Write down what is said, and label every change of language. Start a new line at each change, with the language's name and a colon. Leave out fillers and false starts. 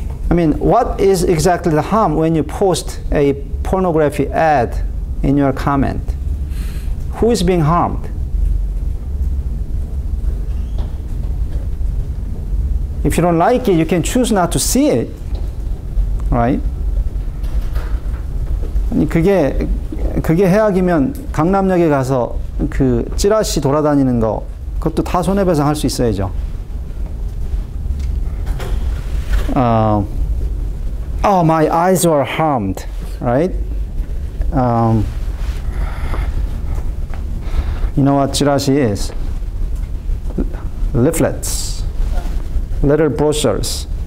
English: I mean, what is exactly the harm when you post a pornography ad in your comment? Who is being harmed? If you don't like it, you can choose not to see it, right?
Korean: 아니 그게 해악이면 강남역에 가서 그 찌라시 돌아다니는 거 그것도 다 손해배상 할 수 있어야죠.
English: Oh, my eyes were harmed, right? You know what 찌라시 is? Leaflets, little brochures.